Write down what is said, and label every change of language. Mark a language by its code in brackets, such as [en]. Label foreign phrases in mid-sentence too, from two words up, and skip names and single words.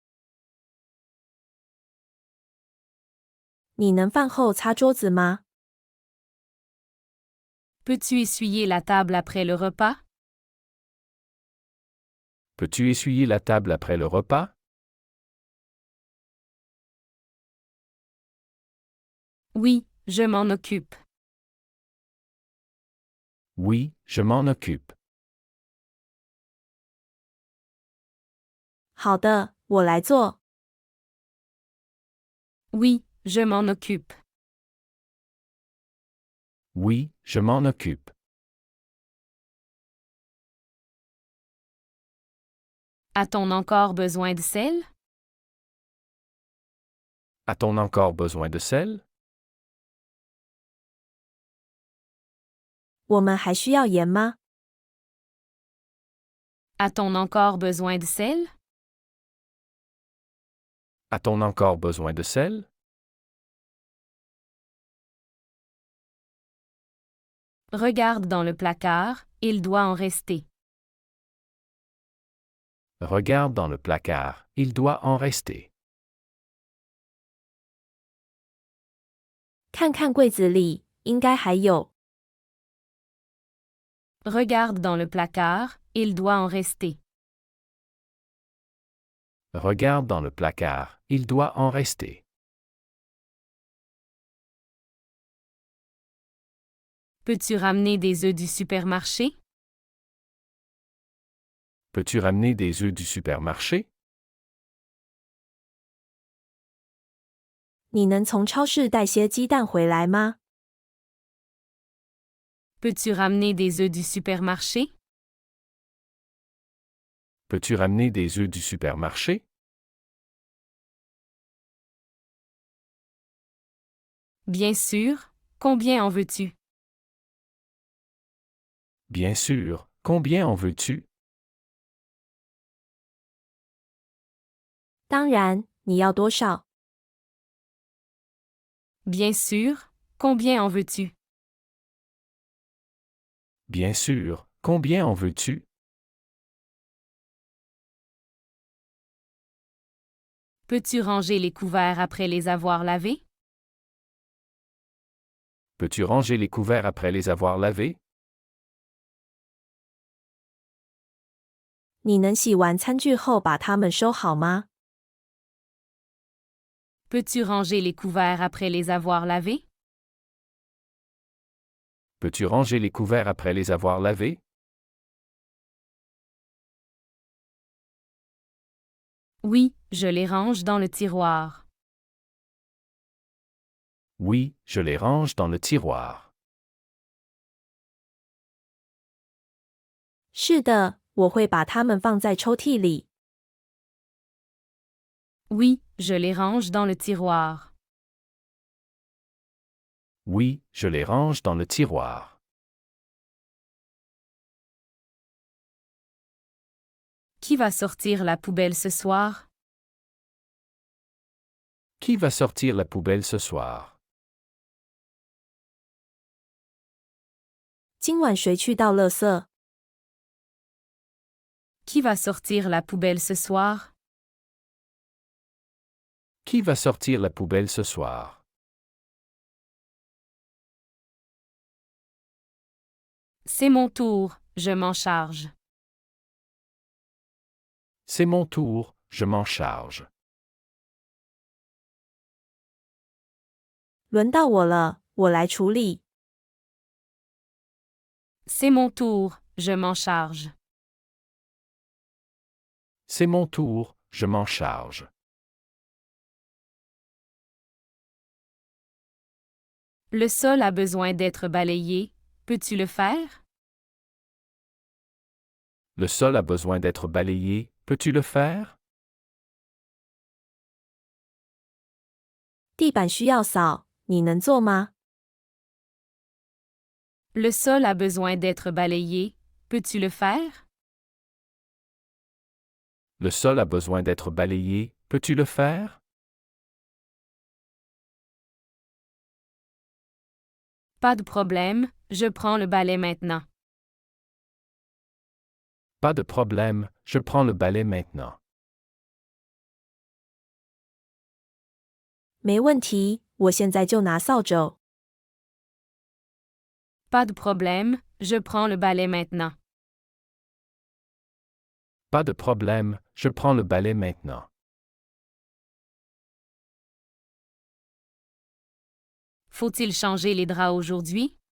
[zh] 你能饭后擦桌子吗？ [fr] Peux-tu essuyer la table après le repas? Peux-tu essuyer la table après le repas? Oui, je m'en occupe. Oui, je m'en occupe. [zh] 好的，我来做。 [fr] Oui, je m'en occupe. Oui, je m'en occupe. A-t-on encore besoin de sel? A-t-on encore besoin de sel? [zh] 我们还需要盐吗？ [fr] A-t-on encore besoin de sel? A-t-on encore besoin de sel? Regarde dans le placard, il doit en rester. Regarde dans le placard, il doit en rester. [zh] 看看柜子里，应该还有。 [fr] Regarde dans le placard, il doit en rester. Regarde dans le placard, il doit en rester. Peux-tu ramener des œufs du supermarché? Peux-tu ramener des œufs du supermarché? [zh] 你能从超市带些鸡蛋回来吗？ [fr] Peux-tu ramener des œufs du supermarché? Peux-tu ramener des œufs du supermarché? Bien sûr, combien en veux-tu? Bien sûr, combien en veux-tu? [zh] 当然，你要多少？ [fr] Bien sûr, combien en veux-tu? Bien sûr, combien en veux-tu? Peux-tu ranger les couverts après les avoir lavés? Peux-tu ranger les couverts après les avoir lavés? [zh] 你能洗完餐具后把它们收好吗？ [fr] Peux-tu ranger les couverts après les avoir lavés? Peux-tu ranger les couverts après les avoir lavés? Oui, je les range dans le tiroir. Oui, je les range dans le tiroir. [zh] 是的，我会把它们放在抽屉里。 [fr] Oui, je les range dans le tiroir. Oui, je les range dans le tiroir. Qui va sortir la poubelle ce soir? Qui va sortir la poubelle ce soir? [zh] 今晚谁去倒垃圾？ [fr] Qui va sortir la poubelle ce soir? Qui va sortir la poubelle ce soir? C'est mon tour, je m'en charge. C'est mon tour, je m'en charge. [zh] 轮到我了，我来处理。 [fr] C'est mon tour, je m'en charge. C'est mon tour, je m'en charge. Le sol a besoin d'être balayé, peux-tu le faire? Le sol a besoin d'être balayé, peux-tu le faire? [zh] 地板需要扫，你能做吗？ [fr] Le sol a besoin d'être balayé, peux-tu le faire? Le sol a besoin d'être balayé, peux-tu le faire? Pas de problème, je prends le balai maintenant. Pas de problème, je prends le balai maintenant. [zh] 没问题，我现在就拿扫帚。 [fr] Pas de problème, je prends le balai maintenant. Pas de problème, je prends le balai maintenant. Faut-il changer les draps aujourd'hui?